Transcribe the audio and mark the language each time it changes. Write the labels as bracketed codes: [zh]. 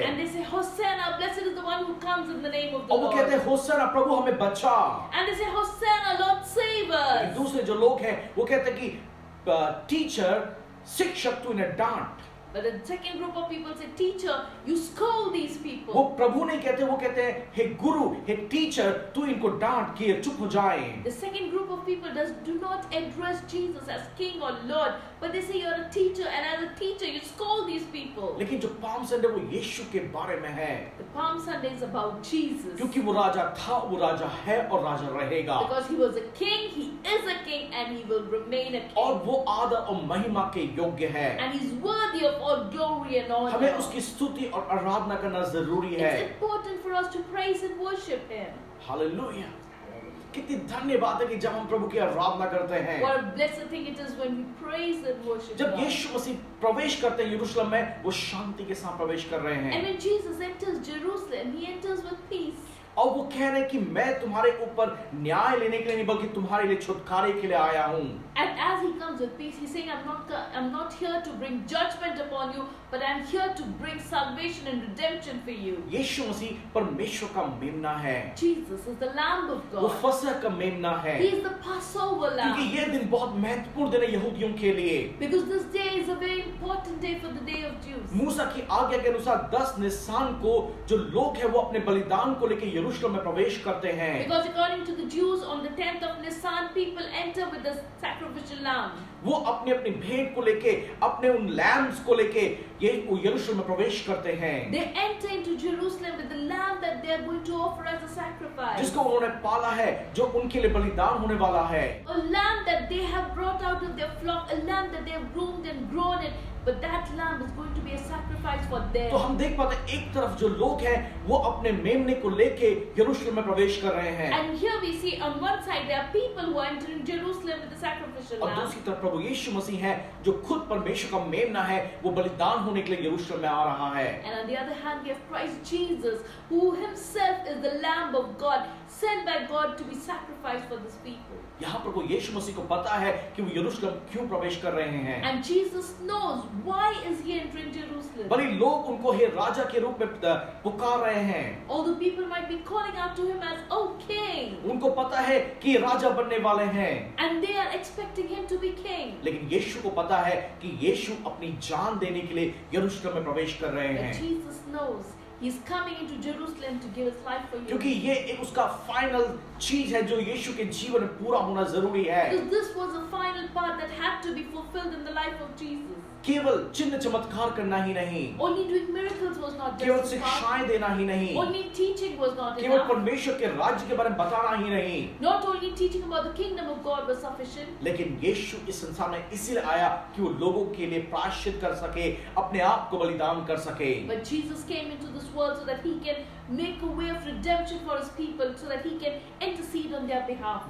[en] And they say, Hosanna, blessed is the one who comes in the name of the [hi] और वो कहते [en] Lord. [hi] हैं Hosanna प्रभु हमें बचा। [en] And they say, Hosanna, Lord, save [hi] लेकिन [en] us. [hi] दूसरे जो लोग हैं वो कहते हैं कि टीचर, शिक्षक तू इन्हें डांट। [en] But the second group of people say, Teacher, you scold these [hi] वो [en] people. [hi] प्रभु नहीं कहते, वो कहते हैं हे गुरु, हे टीचर, तू इनको डांट कि ये चुप हो जाए। [en] The second group of people do not address Jesus as King or Lord, but they say you're a teacher, and as a teacher you scold these people. [hi] लेकिन जो पाम संडे वो यीशु के बारे में है, [en] The Palm Sunday is about Jesus. [hi] क्योंकि वो राजा था, वो राजा है और राजा रहेगा। [en] Because he was a king, he is a king, and he will remain a [hi] और [en] king. [hi] वो आदर और महिमा के योग्य है। [en] And he's worthy of all glory and honor. [hi] हमें उसकी स्तुति और आराधना करना जरूरी है। [en] It's important for us to praise and worship him. [hi] Hallelujah. कितनी धन्य बात है कि जब हम प्रभु की आराधना करते हैं। [en] What a blessed thing it is when we praise and worship [hi] जब [en] God. [hi] यीशु मसीह प्रवेश करते हैं यरूशलेम में, वो शांति के साथ प्रवेश कर रहे [en] And [hi] हैं [en] when Jesus enters Jerusalem, he enters with peace. [hi] और वो कह रहे हैं कि मैं तुम्हारे ऊपर न्याय लेने के लिए नहीं बल्कि तुम्हारे लिए छुटकारे के लिए आया हूँ। [en] And as he comes with peace, he's saying, I'm not here to bring judgment upon you, but I'm here to bring salvation and redemption for you. [hi] यीशु मसीह परमेश्वर का मेमना है, [en] Jesus is the Lamb of [hi] वो [en] God. [hi] फसह का मेमना है, [en] He is the Passover [hi] क्योंकि [en] Lamb. [hi] ये दिन बहुत महत्वपूर्ण दिन है यहूदियों के लिए। [en] Because this day is a very important day for the day of Jews. [hi] मूसा की आज्ञा के अनुसार 10 निसान को जो लोग हैं वो अपने बलिदान को लेकर यरूशलेम में प्रवेश करते हैं। [en] Because according to the Jews, on the 10th of Nisan, people enter with the sacrificial lamb. [hi] वो अपनी अपनी भेंट को लेके, अपने उन लैम्स को लेके ये यरूशलेम में प्रवेश करते हैं, [en] They enter into Jerusalem with the lamb that they are going to offer as a sacrifice. [hi] जिसको उन्होंने पाला है, जो उनके लिए बलिदान होने वाला है। [en] A lamb that they have brought out of their flock, a lamb that they have groomed and grown it, but that lamb is going to be a sacrifice for them. [hi] तो हम देख पाते हैं एक तरफ जो लोग हैं वो अपने मेमने को लेके यरूशलेम में प्रवेश कर रहे हैं, [en] And here we see on one side there are people who are entering Jerusalem with the sacrificial [hi] और [en] lamb. [hi] दूसरी तरफ प्रभु यीशु मसीह है जो खुद परमेश्वर का मेमना है, वो बलिदान होने के लिए यरूशलेम में आ रहा है। [en] And on the other hand, we have Christ Jesus, who himself is the Lamb of God, sent by God to be sacrificed for this people. [hi] यहाँ प्रभु यीशु मसीह को पता है कि वो यरूशलेम क्यों प्रवेश कर रहे हैं, [en] And Jesus knows why is he entering Jerusalem. [hi] भले लोग उनको हे राजा के रूप में पुकार रहे हैं, [en] Although people might be calling out to him as, "Oh King," [hi] उनको पता है कि ये राजा बनने वाले हैं, [en] and they are expecting him to be king. [hi] लेकिन यीशु को पता है कि यीशु अपनी जान देने के लिए यरूशलेम में प्रवेश कर रहे [en] But [hi] हैं, [en] Jesus knows he's coming into Jerusalem to give his life for you. [hi] क्योंकि ये एक उसका फाइनल चीज है जो यीशु के जीवन में पूरा होना जरूरी है। [en] Because this was the final part that had to be fulfilled in the life of Jesus. [hi] केवल चिन्ह चमत्कार करना ही नहीं, [en] Only doing miracles was not [hi] केवल [en] just enough. [hi] शिक्षाएं देना ही नहीं, [en] Only teaching was not [hi] केवल [en] enough. [hi] परमेश्वर के राज्य के बारे में बताना ही नहीं, [en] Not only teaching about the kingdom of God was sufficient, [hi] लेकिन यीशु इस संसार में इसलिए आया कि वो लोगों के लिए प्रायश्चित कर सके, अपने आप को बलिदान कर सके। [en] but Jesus came into this world so that he can make a way of redemption for his people, so that he can intercede on their behalf.